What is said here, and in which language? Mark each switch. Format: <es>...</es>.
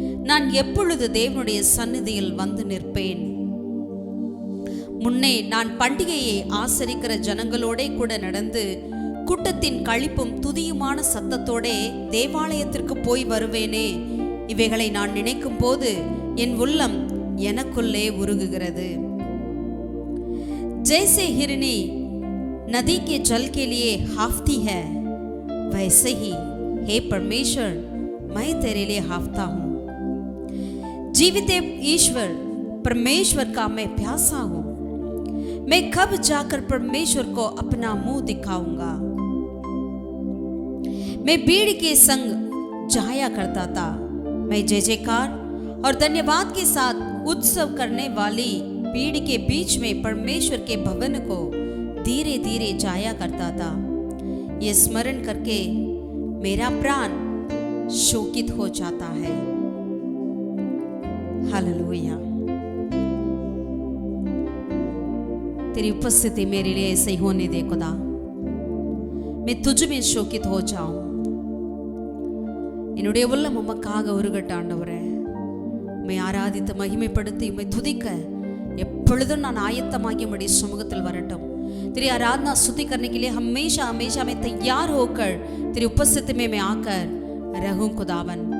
<ta>நான் எப்பொழுது தேவனுடைய சந்நிதியில் வந்து நிற்பேன்? முன்னே நான் பண்டிகையை ஆசரிக்கிற ஜனங்களோட கூட நடந்து கூட்டத்தின் களிப்பும் துதியுமான சத்தத்தோடே தேவாலயத்திற்கு போய் வருவேனே. இவைகளை நான் நினைக்கும் போது என் உள்ளம் எனக்குள்ளே உருகுகிறது.</ta> <hi>जैसे हिरनी नदी के जल के लिए हाफती है, वैसे ही हे परमेश्वर मैं तेरे लिए हाफता हूँ। जीवित ईश्वर परमेश्वर का मैं प्यासा हूँ। मैं कब जाकर परमेश्वर को अपना मुंह दिखाऊंगा। मैं भीड़ के संग जाया करता था। मैं जय जयकार और धन्यवाद के साथ उत्सव करने वाली भीड़ के बीच में परमेश्वर के भवन को धीरे धीरे जाया करता था। ये स्मरण करके मेरा प्राण शोकित हो जाता है। हालेलुया। तेरी उपस्थिति मेरे लिए ऐसे ही होने दे खुदा। मैं तुझ में शोकित हो जाऊं।</hi> <ta>என்னுடைய உள்ளம் உமக்காக உருகட்ட ஆண்டவரே. உம்மை ஆராதித்து மகிமைப்படுத்தி உம்மை துதிக்க எப்பொழுதும் நான் आयत्तमागी समुखத்தில் வரட்டும்.</ta> <hi>तेरी आराधना स्तुति करने के लिए हमेशा हमेशा मैं तैयार होकर तेरी उपस्थिति में मैं आकर रहूं खुदावन।</hi>